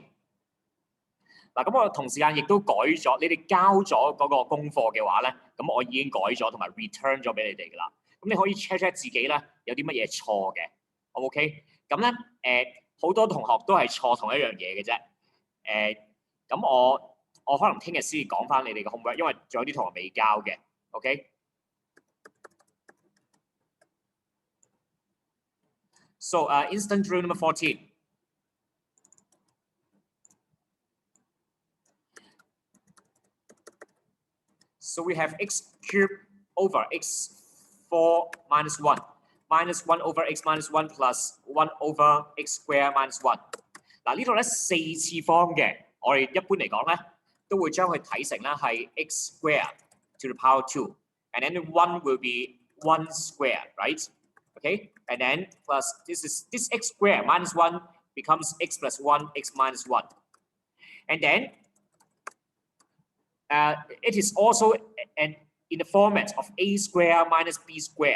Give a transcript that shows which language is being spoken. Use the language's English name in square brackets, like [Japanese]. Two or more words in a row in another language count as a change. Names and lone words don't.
[Cantonese] 嗱，咁我同時間亦都改咗，你哋交咗嗰個功課嘅話咧，咁我已經改咗同埋 return 咗俾你哋㗎啦。咁你可以 check 自己咧有啲乜嘢錯嘅 ，OK？咁咧好多同學都係錯同一樣嘢嘅啫。咁我可能聽日先講翻你哋嘅 homework， 因為仲有啲同學未交嘅 ，OK？ [English] So instant drill number 14. So we have x cubed over x4 minus 1 over x minus 1 plus 1 over x square minus 1。 [Cantonese] 嗱，呢度咧4次方嘅，我哋一般嚟講咧都會將佢睇成咧係 [English] x square to the power 2， and then 1 will be 1 square, right? Okay, and then plus this x square minus 1 becomes x plus 1, x minus 1, and then it is also in the format of a square minus b square.